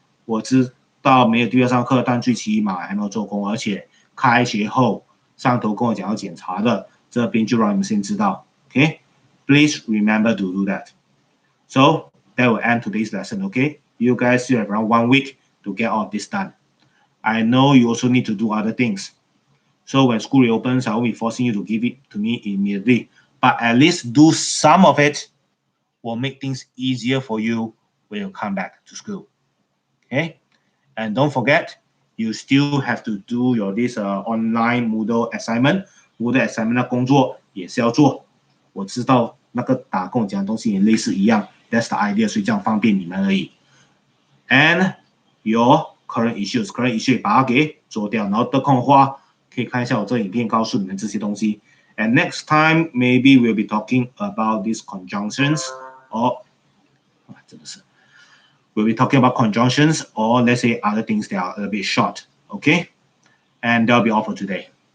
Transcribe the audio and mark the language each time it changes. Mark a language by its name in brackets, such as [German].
[Chinese] 我知道没有地方上课，但最起码还没有做工，而且开学后上头跟我讲要检查的，这边就让你们先知道 ，OK？ [English] Please remember to do that. So that will end today's lesson, OK? You guys still have around 1 week to get all of this done. I know you also need to do other things. So when school reopens, I won't be forcing you to give it to me immediately. But at least do some of it will make things easier for you when you come back to school. Okay? And don't forget, you still have to do your this online Moodle assignment. [Chinese] Moodle assignment 的工作也是要做。我知道那个打跟我讲的东西也类似一样。 [English] That's the idea， [Chinese] 所以这样方便你们而已。 [English] And your current issue [Chinese] 也把它给做掉，然后得空的话可以看一下我这影片，告诉你们这些东西。 [English] And next time maybe we'll be talking about these conjunctions or [Chinese] 真的是 [English] we'll be talking about conjunctions or let's say other things that are a bit short. Okay, and that'll be all for today.